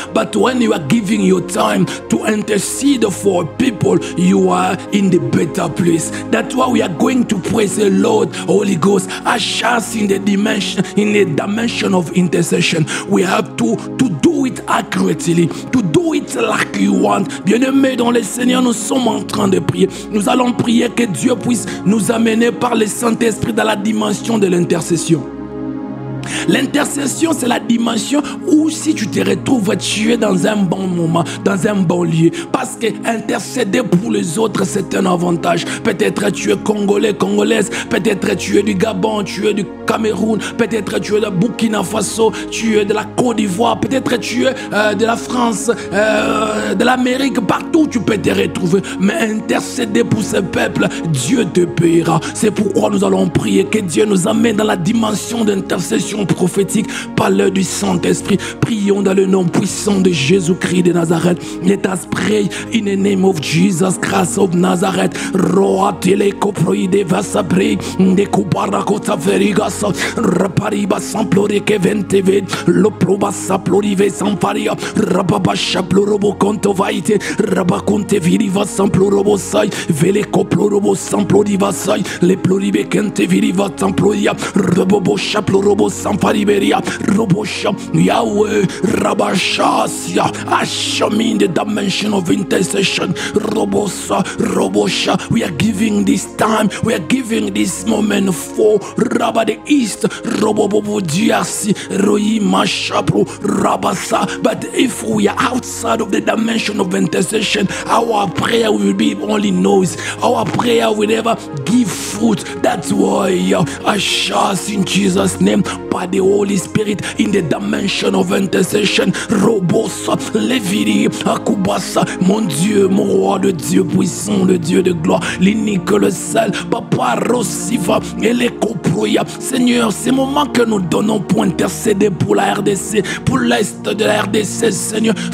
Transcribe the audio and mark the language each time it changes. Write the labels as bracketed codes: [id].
[en] But when you are giving your time to intercede for people, you are in the better place. That's why we are going to praise the Lord, Holy Ghost, usher us in the dimension of intercession. We have to do it accurately, to do it like you want. [fr] Bien-aimés dans le Seigneur, nous sommes en train de prier. Nous allons prier que Dieu puisse nous amener par le Saint-Esprit dans la dimension de l'intercession. L'intercession, c'est la dimension où si tu te retrouves, tu es dans un bon moment, dans un bon lieu. Parce que intercéder pour les autres, c'est un avantage. Peut-être tu es congolais, congolaise, peut-être tu es du Gabon, tu es du Cameroun, peut-être tu es de Burkina Faso, tu es de la Côte d'Ivoire, peut-être tu es de la France, de l'Amérique, partout tu peux te retrouver. Mais intercéder pour ce peuple, Dieu te paiera. C'est pourquoi nous allons prier que Dieu nous amène dans la dimension d'intercession prophétique par l'œuvre du Saint-Esprit. Prions dans le nom puissant de Jésus-Christ de Nazareth. [en] Let us pray in the name of Jesus Christ of Nazareth. Roa teleko proide vasa pray de kuparakota verigas rapariba samplore que venteve lo proba saplorive samparia rababa chaplorobo conto vaite rabaconte viriva samplorobo sai vele coplorobo samploriva sai le ploribe kente viriva samploria robobo chaplorobo sampariberia robosha Yahweh rabashasia ashamin the dimension of intercession robosa robosha. We are giving this time, we are giving this moment for Rabba the East, Robobobo Diasi, Roima Shapro, Rabasa. But if we are outside of the dimension of intercession, our prayer will be only noise. Our prayer will never give fruit. That's why I shall in Jesus' name by the Holy Spirit in the dimension of intercession. [fr] Robosa, Leviri, Akubasa, mon Dieu, mon roi de Dieu puissant, le Dieu de gloire, l'unique, le seul, Papa Rossiva, et les coproya. Seigneur, c'est le moment que nous donnons pour intercéder pour la RDC, pour l'Est de la RDC, Seigneur.